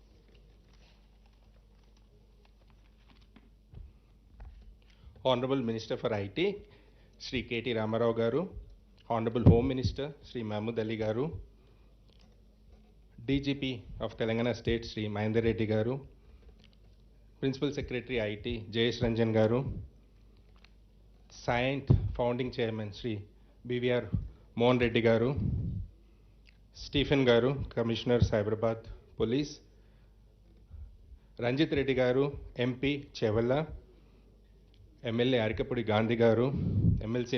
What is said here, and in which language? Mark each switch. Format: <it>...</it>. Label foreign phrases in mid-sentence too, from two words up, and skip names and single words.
<en>Honorable Minister for IT, Shri KT Ramarao Garu, Honorable Home Minister, Shri Mahmood Ali Garu, DGP of Telangana State, Shri Mahendra Reddy Garu, Principal Secretary IT, Jayesh Ranjan Garu, Scient Founding Chairman, Shri BVR Mohan Reddy Garu, Stephen Garu, Commissioner Cyberabad Police, Ranjit Reddy Garu, MP Chevalla, MLA Arikapudi Gandhi Garu, MLC</en>